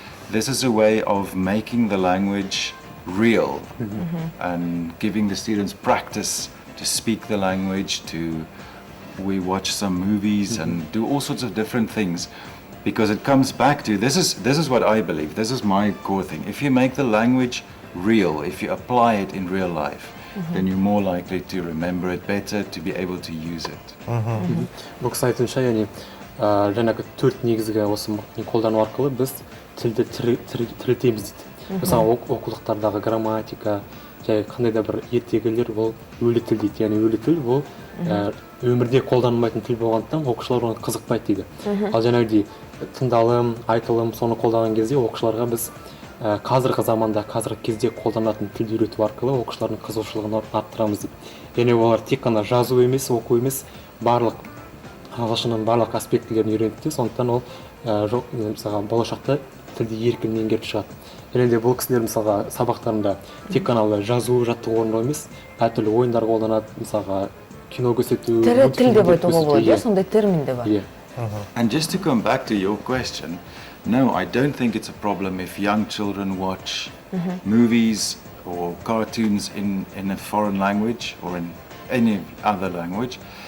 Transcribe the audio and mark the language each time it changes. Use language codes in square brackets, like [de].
[en] This is a way of making the language real and giving the students practice to speak the language, we watch some movies and do all sorts of different things, because it comes back to, this is what I believe, this is my core thing. If you make the language real, if you apply it in real life, then you're more likely to remember it better, to be able to use it. [kk] Бұл кісі айтуынша, яғни жаңағы 4 негізгі осы қолдану арқылы біз тілді тірілтеміз дейді. Мысалы оқулықтардағы грамматика, және қандай да бір ертегілер ол өлі тіл дейді. Яғни өлі тіл ол өмірде қолданылмайтын тіл болғандықтан оқушылар оны қызықпайды дейді. Ал жаңағыдай тыңдалым, айтылым, соны қолданған кезде оқушыларға біз қазіргі заманда, қазіргі кезде қолданатын тілді үйрету арқылы оқушылардың қызығушылығын арттырамыз дейді. Яғни олар тек қана жазу емес, оқу емес, барлық ағылшынның барлық аспектілерін үйренеді. Сондықтан ол мысалға болашақта тілді еркін меңгеріп шығады. Және бұл кісілер мысалға сабақтарында тек қана жазу, жаттығу орындау емес, әртүрлі ойындар қолданады, мысалға кино көрсету, Тірі тіл деп айтуға болады, сондай термин де бар. [en] And just to come back to your question, no, I don't think it's a problem if young children watch movies or cartoons in a foreign language or in any other language.